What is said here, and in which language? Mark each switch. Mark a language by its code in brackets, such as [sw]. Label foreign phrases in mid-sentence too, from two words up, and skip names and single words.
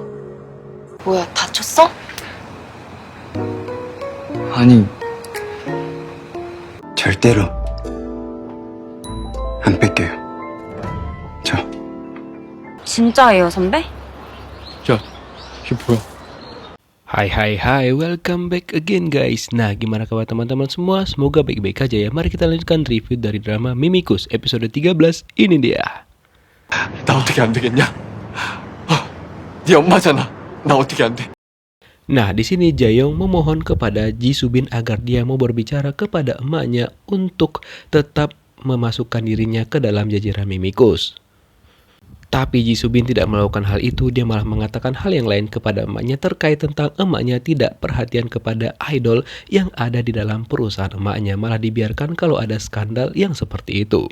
[ko] 뭐야 다쳤어? 아니, 절대로 안 뺏겨요. 저. 진짜예요 선배? 야, 이게 뭐야? [en] Hai, welcome back again guys. [id] Nah, gimana kabar teman-teman semua? Semoga baik-baik aja ya. Mari kita lanjutkan review dari drama Mimikus episode 13. Ini dia. [ko] 나 어떻게 안 되겠냐? 네 엄마잖아. 나 어떻게 안 돼? [id] Nah, di sini Jaeyoung memohon kepada Ji Subin agar dia mau berbicara kepada emaknya untuk tetap memasukkan dirinya ke dalam jajaran Mimikus. Tapi Ji Subin tidak melakukan hal itu, dia malah mengatakan hal yang lain kepada emaknya terkait tentang emaknya tidak perhatian kepada idol yang ada di dalam perusahaan emaknya, malah dibiarkan kalau ada skandal yang seperti itu.